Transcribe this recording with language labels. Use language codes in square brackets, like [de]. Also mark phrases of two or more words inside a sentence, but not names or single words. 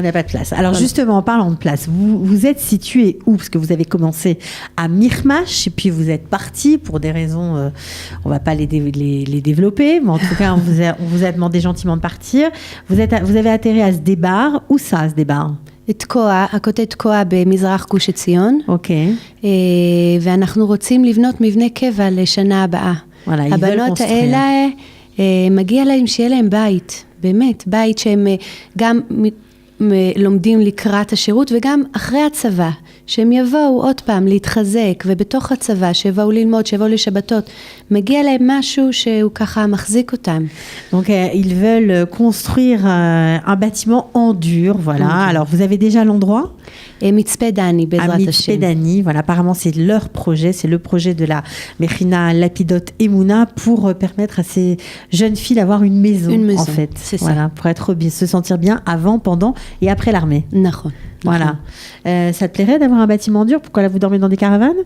[fr] On n'a pas de place. Alors justement, en parlant de place, vous êtes situé où? Parce que vous avez commencé à Mirmash et puis vous êtes parti pour des raisons, on ne va pas les développer, mais en tout cas, on vous a demandé gentiment de partir. Vous avez atterri à Sdebar. Où ça, Sdebar? [he] תקוע, הכותב תקוע במזרח גוש עציון. אוקיי. ואנחנו רוצים לבנות מבנה קבע לשנה הבאה. וואלה, הבנות האלה, מגיע להם שיהיה להם בית, באמת, בית שהם גם לומדים לקראת השירות וגם אחרי הצבא, שהם יבואו עוד פעם להתחזק, ובתוך הצבא שיבואו ללמוד, שיבואו לשבתות, מגיע להם משהו שהוא ככה מחזיק אותם. [fr] Donc ils veulent construire un bâtiment en dur, voilà. Alors vous avez déjà l'endroit? [he] מצפה דני, בעזרת השם. מצפה דני, [fr] voilà, apparemment c'est leur projet, c'est le projet de la Mechina Lapidot Emouna pour permettre à ces jeunes filles d'avoir une maison en fait. C'est voilà, ça. pour se sentir bien avant, pendant et après l'armée. [he] נכון. [fr] Voilà. Ça te plairait d'avoir un bâtiment dur? Pourquoi là vous dormez dans des caravanes?